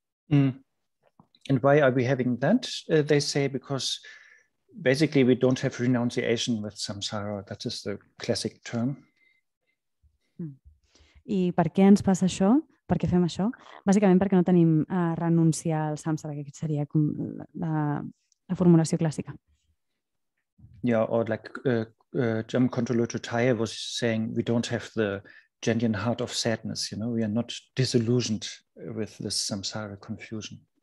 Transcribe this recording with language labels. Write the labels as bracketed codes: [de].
[en] And why are we having that? They say because basically we don't have renunciation with samsara. That is the classic term. [ca] I per què ens passa això? Per què fem això? Bàsicament perquè no tenim renunciar al samsara, que aquest seria com la formulació clàssica. [en] Yeah, or like Jamgon Khyentse Rinpoche was saying, we don't have the genuine heart of sadness. We are not disillusioned with this samsara confusion.